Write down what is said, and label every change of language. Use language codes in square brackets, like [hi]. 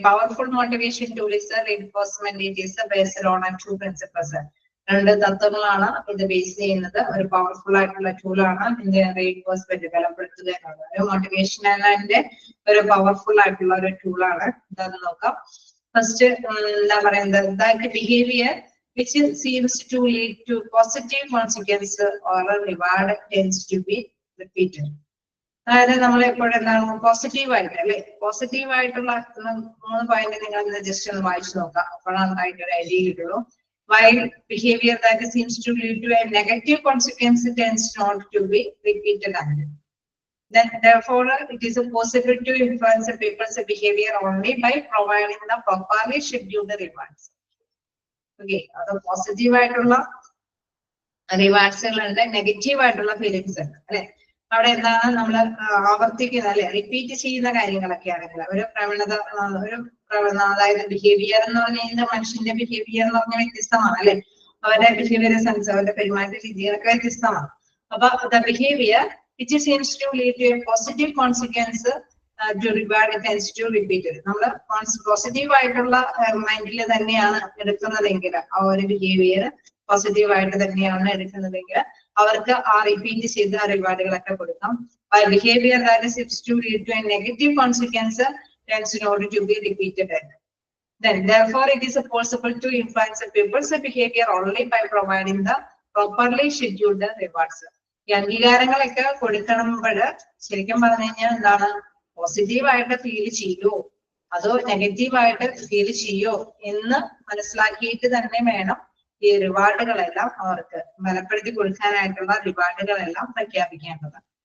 [en] Powerful motivation tool is reinforcement. It is based on 2 principles. [ml] രണ്ട് തത്വങ്ങളാണ് ഇത് base ചെയ്യുന്നത്. ഒരു പവർഫുൾ ആയിട്ടുള്ള ടൂളാണ് റെയിൻഫോഴ്സ്മെന്റ്, ബലപ്പെടുത്തുക എന്നുള്ളത്. ഒരു മോട്ടിവേഷനിന്റെ ഒരു പവർഫുൾ ആയിട്ടുള്ള ഒരു ടൂളാണ്. എന്താന്ന് നോക്കാം. ഫസ്റ്റ് എന്താ പറയുന്നത്, [en] That behaviour which seems to lead to positive consequence or a reward tends to be repeated. [ml] അതായത് നമ്മൾ എപ്പോഴും എന്താണ് പോസിറ്റീവ് ആയിട്ട് അല്ലെ, പോസിറ്റീവ് ആയിട്ടുള്ള 3 പോയിന്റ് നിങ്ങൾ ജസ്റ്റ് ഒന്ന് വായിച്ചു നോക്കാം. അപ്പോഴാണ് ഒരു ഐഡിയ കിട്ടുള്ളൂ. [en] While behavior that seems to lead to a negative consequence tends not to be repeated again. Then therefore it is possible to influence people's behavior only by providing the properly scheduled rewards. [ml] Okay, അത് positive ആയിട്ടുള്ള റിവാർഡ്സുകളുണ്ട്, negative ആയിട്ടുള്ള feelings ഉണ്ട് അല്ലെ. അവിടെ എന്താണ് നമ്മൾ ആവർത്തിക്കുന്ന അല്ലെ, റിപ്പീറ്റ് ചെയ്യുന്ന കാര്യങ്ങളൊക്കെ ആണെങ്കിൽ ഒരു പ്രവണത, അതായത് ബിഹേവിയർ എന്ന് പറഞ്ഞു കഴിഞ്ഞാൽ മനുഷ്യന്റെ ബിഹേവിയർ എന്ന് പറഞ്ഞാൽ വ്യത്യസ്തമാണ് അല്ലെ. അവരുടെ ബിഹേവിയർ സെൻസ്, അവരുടെ പെരുമാറ്റ രീതികളൊക്കെ വ്യത്യസ്തമാണ്. അപ്പൊ [en] The behaviour which seems to lead to a positive consequence to reward tends to repeat. [ml] നമ്മള് പോസിറ്റീവ് ആയിട്ടുള്ള മൈൻഡിൽ തന്നെയാണ് എടുക്കുന്നതെങ്കിൽ, ആ ഒരു ബിഹേവിയർ പോസിറ്റീവ് ആയിട്ട് തന്നെയാണ് എടുക്കുന്നതെങ്കിൽ അവർക്ക് ആ റിപ്പീറ്റ് ചെയ്ത റിവാർഡുകളൊക്കെ കൊടുക്കാം. [en] Behaviour that seems to lead to a negative consequence tends not to be repeated. Then therefore it is possible to influence people's behavior only by providing the properly scheduled rewards. [ml] ഈ അംഗീകാരങ്ങളൊക്കെ കൊടുക്കുമ്പോൾ ശരിക്കും പറഞ്ഞു കഴിഞ്ഞാൽ എന്താണ്, positive ആയിട്ട് feel ചെയ്യോ അതോ negative ആയിട്ട് ഫീൽ ചെയ്യോ എന്ന് മനസ്സിലാക്കിയിട്ട് തന്നെ വേണം ഈ റിവാർഡുകളെല്ലാം അവർക്ക് ബലപ്പെടുത്തി കൊടുക്കാനായിട്ടുള്ള റിവാർഡുകളെല്ലാം പ്രഖ്യാപിക്കേണ്ടത്.